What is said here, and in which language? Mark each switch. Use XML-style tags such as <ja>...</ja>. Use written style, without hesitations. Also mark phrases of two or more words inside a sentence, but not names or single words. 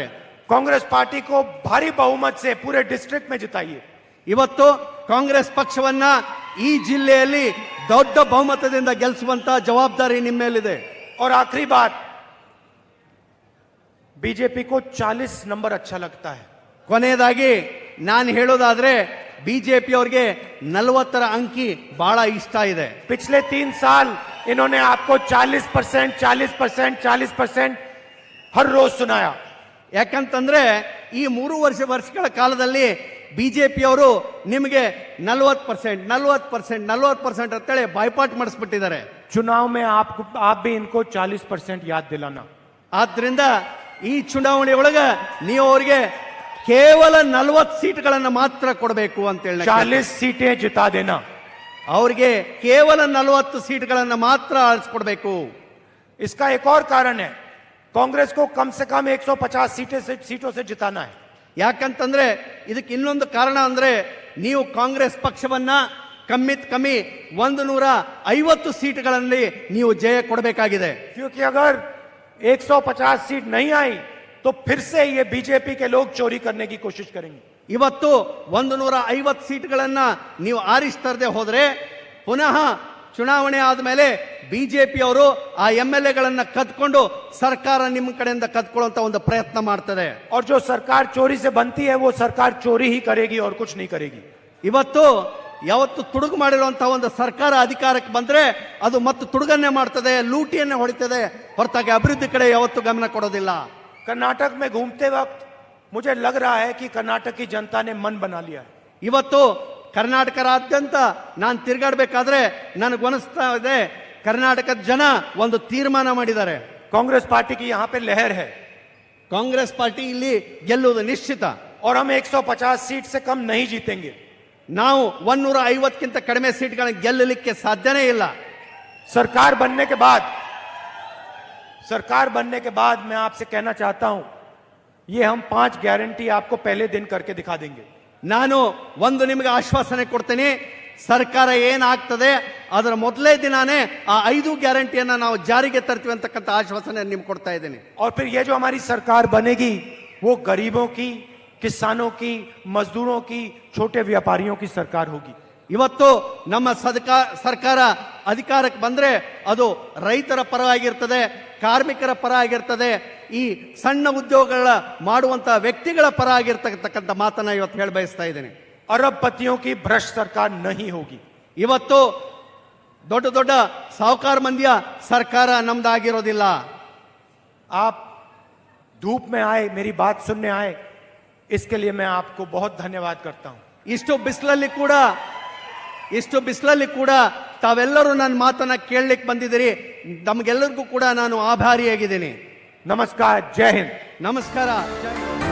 <hi>कांग्रेस पार्टी को भारी बहुमत से पूरे डिस्ट्रिक्ट में जिताइए.</hi> <kn>ಇವತ್ತು ಕಾಂಗ್ರೆಸ್ ಪಕ್ಷವನ್ನ ಈ ಜಿಲ್ಲೆಯಲ್ಲಿ ದೊಡ್ಡ ಬಹುಮತದಿಂದ ಗೆಲ್ಲಿಸುವಂತ ಜವಾಬ್ದಾರಿ ನಿಮ್ಮ ಮೇಲಿದೆ.</kn> <hi>और आखिरी बात, बीजेपी को 40 नंबर अच्छा लगता है.</hi> <kn>ಕೊನೆಯದಾಗಿ ನಾನು ಹೇಳೋದಾದ್ರೆ ಬಿಜೆಪಿ ಅವರಿಗೆ 40ರ ಅಂಕಿ ಬಹಳ ಇಷ್ಟ ಇದೆ.</kn> <hi>पिछले 3 साल इन्होंने आपको 40%, 40%, 40% हर रोज सुनाया।</hi> <kn>ಯಾಕಂತಂದ್ರೆ ಈ 3 ವರ್ಷಗಳ ಕಾಲದಲ್ಲಿ ಬಿಜೆಪಿಯವರು ನಿಮಗೆ 40% 40% ಅಂತೇಳಿ ಬಾಯ್ಪಾಟ್ ಮಾಡಿಸ್ಬಿಟ್ಟಿದ್ದಾರೆ.</kn> <hi>चुनाव में आप भी इनको 40% याद दिलाना।</hi> <kn>ಆದ್ರಿಂದ ಈ ಚುನಾವಣೆ ಒಳಗ ನೀವು ಅವರಿಗೆ ಕೇವಲ 40 ಸೀಟ್ಗಳನ್ನು ಮಾತ್ರ ಕೊಡಬೇಕು ಅಂತ ಹೇಳಿ</kn> <hi>40 सीटें जिता देना।</hi> <kn>ಅವರಿಗೆ ಕೇವಲ 40 ಸೀಟ್ಗಳನ್ನು ಮಾತ್ರ ಆರಿಸ್ಕೊಡ್ಬೇಕು.</kn> <hi>इसका एक और कारण है, कांग्रेस को कम से कम 150 सीटों से जिताना है।</hi> <kn>ಯಾಕಂತಂದ್ರೆ ಇದಕ್ಕೆ ಇನ್ನೊಂದು ಕಾರಣ ಅಂದ್ರೆ ನೀವು ಕಾಂಗ್ರೆಸ್ ಪಕ್ಷವನ್ನ ಕಮ್ಮಿ 150 ಸೀಟ್ಗಳಲ್ಲಿ ನೀವು ಜಯ ಕೊಡಬೇಕಾಗಿದೆ.</kn> <hi>क्योंकि अगर 150 सीट नहीं आई तो फिर से ये बीजेपी के लोग चोरी करने की कोशिश करेंगे।</hi> <kn>ಇವತ್ತು 150 ಸೀಟ್ಗಳನ್ನ ನೀವು ಆರಿಸ್ತರದೆ ಹೋದ್ರೆ ಪುನಃ ಚುನಾವಣೆ ಆದ್ಮೇಲೆ ಬಿಜೆಪಿ ಅವರು ಆ ಎಂಎಲ್ಎಗಳನ್ನ ಕದ್ಕೊಂಡು ಸರ್ಕಾರ ನಿಮ್ಮ ಕಡೆಯಿಂದ ಕದ್ಕೊಳ್ಳುವಂತ ಒಂದು ಪ್ರಯತ್ನ ಮಾಡ್ತದೆ.</kn> <hi>और जो सरकार चोरी से बनती है वो सरकार चोरी ही करेगी और कुछ नहीं करेगी।</hi> <kn>ಇವತ್ತು ಯಾವತ್ತು ತುಡುಗು ಮಾಡಿರುವಂತಹ ಒಂದು ಸರ್ಕಾರ ಅಧಿಕಾರಕ್ಕೆ ಬಂದ್ರೆ ಅದು ಮತ್ತೆ ತುಡುಗನ್ನೇ ಮಾಡ್ತದೆ, ಲೂಟಿಯನ್ನೇ ಹೊಡಿತದೆ, ಹೊರತಾಗಿ ಅಭಿವೃದ್ಧಿ ಕಡೆ ಯಾವತ್ತು ಗಮನ ಕೊಡೋದಿಲ್ಲ.</kn> <hi>कर्नाटक में घूमते वक्त मुझे लग रहा है कि कर्नाटक की जनता ने मन बना लिया है।</hi> <kn>ಇವತ್ತು ಕರ್ನಾಟಕದಾದ್ಯಂತ ನಾನು ತಿರುಗಾಡಬೇಕಾದ್ರೆ ನನಗನಿಸ್ತಾ ಇದೆ ಕರ್ನಾಟಕದ ಜನ ಒಂದು ತೀರ್ಮಾನ ಮಾಡಿದ್ದಾರೆ.</kn> <hi>कांग्रेस पार्टी की यहाँ पे लहर है,</hi> <kn>ಕಾಂಗ್ರೆಸ್ ಪಾರ್ಟಿ ಇಲ್ಲಿ ಗೆಲ್ಲುವುದು ನಿಶ್ಚಿತ.</kn> <hi>और हम 150 सीट से कम नहीं जीतेंगे।</hi> <kn>ನಾವು 150ಕ್ಕಿಂತ ಕಡಿಮೆ ಸೀಟ್ಗಳನ್ನು ಗೆಲ್ಲಲಿಕ್ಕೆ ಸಾಧ್ಯನೇ ಇಲ್ಲ.</kn> <hi>सरकार बनने के बाद मैं आपसे कहना चाहता हूं, ये हम 5 गारंटी आपको पहले दिन करके दिखा देंगे।</hi> <kn>ನಾನು ಒಂದು ನಿಮಗೆ ಆಶ್ವಾಸನೆ ಕೊಡ್ತೀನಿ, ಸರ್ಕಾರ ಏನಾಗ್ತದೆ ಅದರ ಮೊದಲೇ ದಿನಾನೇ ಆ 5 ಗ್ಯಾರಂಟಿಯನ್ನ ನಾವು ಜಾರಿಗೆ ತರ್ತೀವಿ ಅಂತಕ್ಕಂಥ ಆಶ್ವಾಸನೆ ನಿಮ್ಗೆ ಕೊಡ್ತಾ ಇದ್ದೀನಿ.</kn> <hi>और फिर ये जो हमारी सरकार बनेगी वो गरीबों की, किसानों की, मजदूरों की, छोटे व्यापारियों की सरकार होगी।</hi> <kn>ಇವತ್ತು ನಮ್ಮ ಸರ್ಕಾರ ಅಧಿಕಾರಕ್ಕೆ ಬಂದ್ರೆ ಅದು ರೈತರ ಪರವಾಗಿರ್ತದೆ, ಕಾರ್ಮಿಕರ ಪರ ಆಗಿರ್ತದೆ, ಈ ಸಣ್ಣ ಉದ್ಯೋಗಗಳ ಮಾಡುವಂತಹ ವ್ಯಕ್ತಿಗಳ ಪರ ಆಗಿರ್ತಕ್ಕಂಥ ಮಾತನ್ನ ಇವತ್ತು ಹೇಳ ಬಯಸ್ತಾ ಇದ್ದೇನೆ.</kn> <hi>अरबपतियों की भ्रष्ट सरकार नहीं होगी।</hi> <kn>ಇವತ್ತು ದೊಡ್ಡ ದೊಡ್ಡ ಸಾಹುಕಾರ ಮಂದಿಯ ಸರ್ಕಾರ ನಮ್ದಾಗಿರೋದಿಲ್ಲ.</kn> <hi>आप धूप में आए, मेरी बात सुनने आए, इसके लिए मैं आपको बहुत धन्यवाद करता हूं।</hi> <kn>ಇಷ್ಟು ಬಿಸಿಲಲ್ಲಿ ಕೂಡ ತಾವೆಲ್ಲರೂ ನನ್ನ ಮಾತನ್ನ ಕೇಳಲಿಕ್ಕೆ ಬಂದಿದ್ದೀರಿ. ನಮಗೆಲ್ಲರಿಗೂ ಕೂಡ ನಾನು ಆಭಾರಿಯಾಗಿದ್ದೀನಿ.</kn> <hi>नमस्कार, जय हिंद।</hi> <kn>ನಮಸ್ಕಾರ.</kn>